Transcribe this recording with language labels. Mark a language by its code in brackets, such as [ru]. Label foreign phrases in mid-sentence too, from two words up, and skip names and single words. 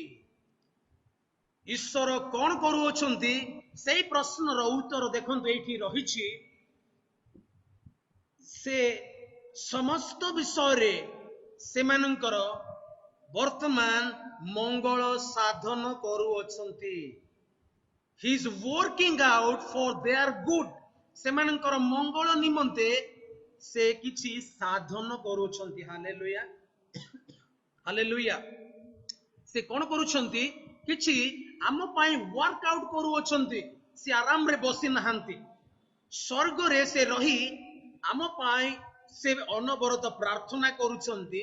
[or] ଈଶ୍ୱର କଣ କରୁଅଛନ୍ତି? ସେଇ ପ୍ରଶ୍ନର ଉତ୍ତର ଦେଖନ୍ତୁ ଏଇଠି ରହିଛି। ସେ ସମସ୍ତ ବିଷୟରେ ସେମାନଙ୍କର ବର୍ତ୍ତମାନ ମଙ୍ଗଳ ସାଧନ କରୁଅଛନ୍ତି। [en] He is working out for their good. [or] ସେମାନଙ୍କର ମଙ୍ଗଳ ନିମନ୍ତେ ସେ କିଛି ସାଧନ କରୁଛନ୍ତି। ହାଲେଲୁୟା, ହାଲେଲୁୟା। ସେ କଣ କରୁଛନ୍ତି? କିଛି ଆମ ପାଇଁ [en] work out [or] କରୁଅଛନ୍ତି। ସେ ଆରାମରେ ବସି ନାହାନ୍ତି। ସ୍ୱର୍ଗରେ ସେ ରହି ଆମ ପାଇଁ ସେ ଅନବରତ ପ୍ରାର୍ଥନା କରୁଛନ୍ତି।